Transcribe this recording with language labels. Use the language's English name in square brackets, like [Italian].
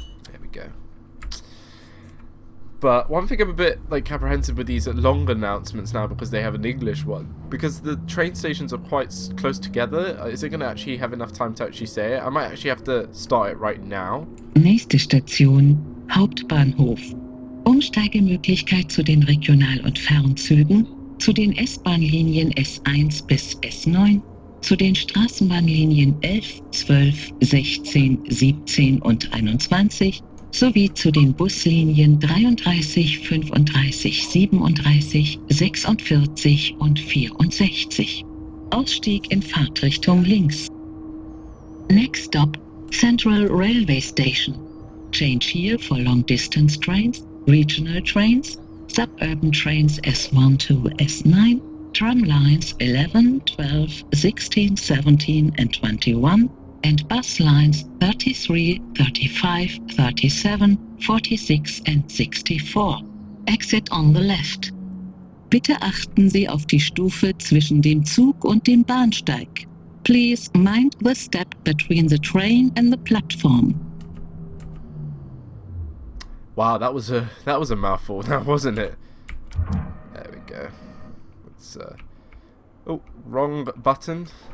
[English] There we go. But one thing I'm a bit like apprehensive with these long announcements now, because they have an English one, because the train stations are quite close together. Is it going to actually have enough time to actually say it? I might actually have to start it right now. [German] Nächste Station, Hauptbahnhof. Umsteigemöglichkeit zu den Regional- und Fernzügen zu den S-Bahn-Linien S1 bis S9, zu den Straßenbahnlinien 11, 12, 16, 17 und 21 sowie zu den Buslinien 33, 35, 37, 46 und 64. Ausstieg in Fahrtrichtung links. [English] Next stop, Central Railway Station. Change here for long distance trains, regional trains, suburban trains S1 to S9, tram lines 11, 12, 16, 17 and 21, and bus lines 33, 35, 37, 46 and 64. Exit on the left. [German] Bitte achten Sie auf die Stufe zwischen dem Zug und dem Bahnsteig. [English] Please mind the step between the train and the platform. Wow, that was a mouthful, now wasn't it? There we go. Let's oh, wrong button.